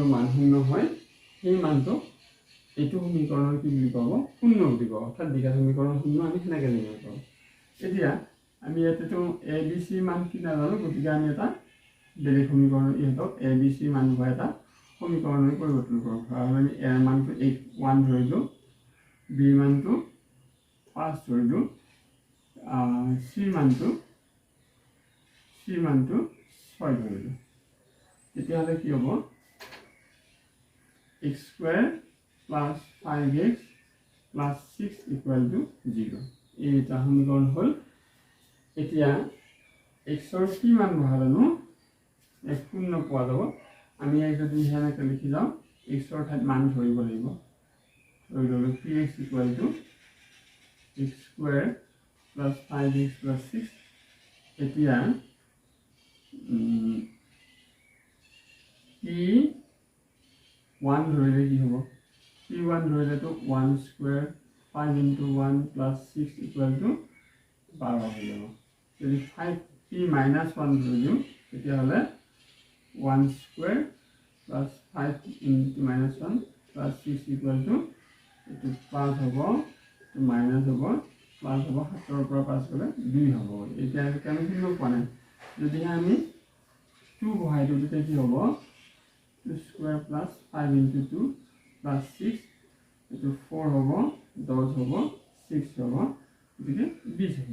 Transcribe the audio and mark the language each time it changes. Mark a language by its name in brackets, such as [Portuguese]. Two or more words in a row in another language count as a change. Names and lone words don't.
[Assamese] মান শূন্য হয় সেই মানটো এইটো সমীকৰণৰ কি বুলি ক'ব শূন্য বুলি ক'ব অৰ্থাৎ দ্বিঘাত সমীকৰণৰ শূন্য আমি সেনেকৈ নিৰ্ণয় কৰোঁ এতিয়া আমি ইয়াতেতো abc মান কি নাজানো গতিকে আমি এটা বেলেগ সমীকৰণ ইহঁতক abc মান হোৱা এটা সমীকৰণলৈ পৰিৱৰ্তন কৰোঁ আমি a মানটো 1 ধৰিলোঁ b মানটো 5 ধৰিলোঁ c মানটো 6 ধৰিলোঁ তেতিয়াহ'লে কি হ'ব [English] x square plus 5x plus 6 equal to 0 [Assamese] এইটা সমীকৰণ হ'ল এতিয়া এক্সৰ কি মান বহালেনো এক শূন্য পোৱা যাব। আমি ইয়াক যদি সেনেকৈ লিখি যাওঁ এক্সৰ ঠাইত মান ধৰিব লাগিব। ধৰি ল'লোঁ [English] 3x equal to x square plus 5x plus 6. [Assamese] এতিয়া P1 ধৰিলে কি হ'ব? P1 ধৰিলেতো [English] 1 square 5 into 1 plus 6 equal to 12 [Assamese] হৈ যাব। যদি [English] 5P minus 1 [Assamese] ধৰি দিওঁ তেতিয়াহ'লে [English] 1 square plus 5 into minus 1 plus 6 equal to [Assamese] এইটো প্লাছ হ'ব, এইটো মাইনাছ হ'ব, প্লাছ হ'ব, 7ৰ পৰা 5 গ'লে 2 হ'ব। এতিয়া আমি শূন্য পোৱা নাই। যদিহে আমি 2 বহাই দিওঁ তেতিয়া কি হ'ব? [English] 2 square plus 5 into 2 plus 6 [Assamese] এইটো 4 হ'ব, 10 হ'ব, 6 হ'ব, গতিকে 20 হ'ব।